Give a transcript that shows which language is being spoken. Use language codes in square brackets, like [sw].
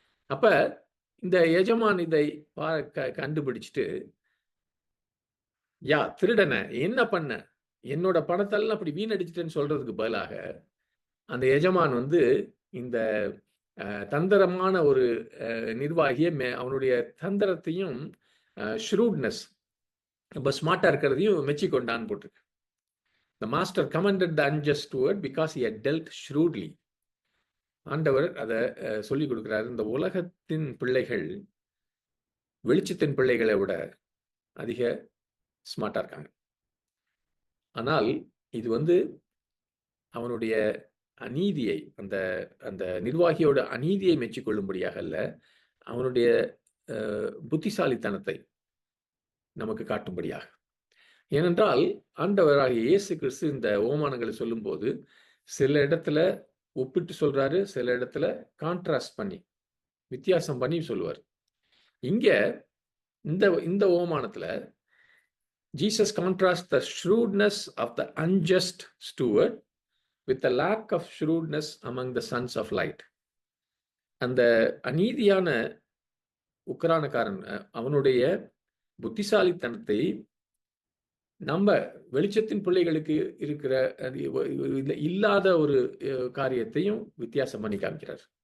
[ta] அப்ப இந்த எஜமான் இதை கண்டுபிடிச்சிட்டு, யா திருடனை என்ன பண்ண, என்னோட பணத்தெல்லாம் அப்படி வீணடிச்சிட்டேன்னு சொல்றதுக்கு பதிலாக அந்த எஜமான் இந்த தந்திரமான ஒரு நிர்வாகியை அவனுடைய தந்திரத்தையும் ஷ்ரூட்னஸ், ரொம்ப ஸ்மார்ட்டா இருக்கிறதையும் மெச்சி கொண்டான்னு போட்டிருக்கு. [en] The master commended the unjust steward because he had dealt shrewdly. [ta] ஆண்டவர் அதை சொல்லிக் கொடுக்கிறார். இந்த உலகத்தின் பிள்ளைகள் வெளிச்சத்தின் பிள்ளைகளை விட அதிக ஸ்மார்ட்டா இருக்காங்க. ஆனால் இது அவனுடைய அநீதியை, அந்த அந்த நிர்வாகியோட அநீதியை மெச்சிக்கொள்ளும்படியாக அல்ல, அவனுடைய புத்திசாலித்தனத்தை நமக்கு காட்டும்படியாக. ஏனென்றால் ஆண்டவராகிய இயேசு கிறிஸ்து இந்த ஓமானங்களை சொல்லும்போது சில இடத்துல ஒப்பிட்டு சொல்றாரு, சில இடத்துல கான்ட்ராஸ்ட் பண்ணி, வித்தியாசம் பண்ணி சொல்லுவார். இங்க இந்த ஓமானத்துல [en] Jesus contrast the shrewdness of the unjust steward with the lack of shrewdness among the sons of light. [ta] அந்த அநீதியான உக்ரானக்காரன் அவனுடைய புத்திசாலித்தனத்தை நம்ம வெளிச்சத்தின் பிள்ளைகளுக்கு இருக்கிற இல்லாத ஒரு காரியத்தையும் வித்தியாசம் பண்ணி காமிக்கிறார்.